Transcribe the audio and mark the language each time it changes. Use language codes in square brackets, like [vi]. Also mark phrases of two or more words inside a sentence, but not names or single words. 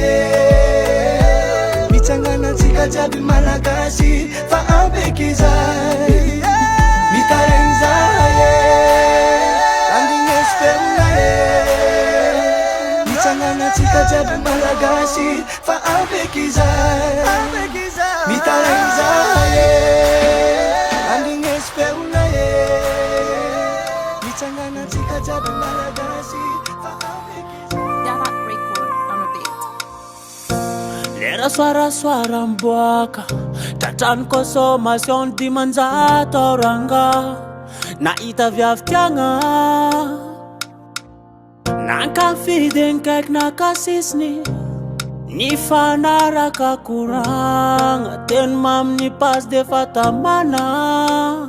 [mg] mitsanganatsika jiaby malagasy fa ampeky zay, mitaraigny zahay andegnesy feona mitsanganatsika jiaby malagasy fa ampeky zay, mitaraigny zahay andegnesy feona mitsanganatsika jiaby malagasy fa ampeky zay. [en] Yarat record on a beat. [mg] Lera soara mboaka, tratrano consommation dimanjato auranga, nahita viavy-tiagna, nankafidy kaiky nakasisiny, nifanaraka koragna, teny maminy passe defa tamana.